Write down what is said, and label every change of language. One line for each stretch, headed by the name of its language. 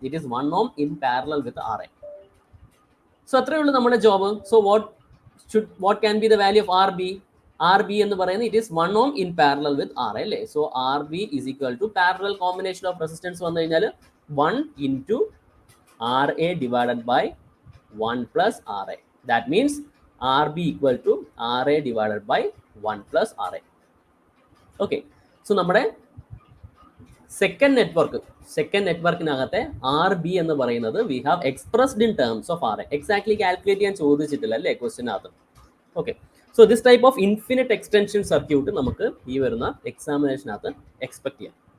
English: It is 1 ohm in parallel with RA.
Malayalam: So അത്രയേ ഉള്ളൂ നമ്മുടെ job.
English: so what can be the value of RB
Malayalam: എന്ന് പറയുന്നത്
English: It is 1 ohm in parallel with RA അല്ലേ. So RB is equal to parallel combination of resistance
Malayalam: വന്നു കഴിഞ്ഞാൽ
English: 1 into RA divided by 1 plus RA. That means RB equal to RA divided by 1 plus RA. Okay. So
Malayalam: നമ്മുടെ second നെറ്റ്വർക്കിനകത്തെ RB എന്ന് പറയുന്നത്
English: We have expressed in terms of RA.
Malayalam: Exactly calculate ചെയ്യാൻ ചോദിച്ചിട്ടില്ല അല്ലേ ക്വസ്റ്റിനകത്ത്. Okay.
English: so this type of infinite extension circuit
Malayalam: നമുക്ക് ഈ വരുന്ന എക്സാമിനേഷനകത്ത് expect ചെയ്യാം.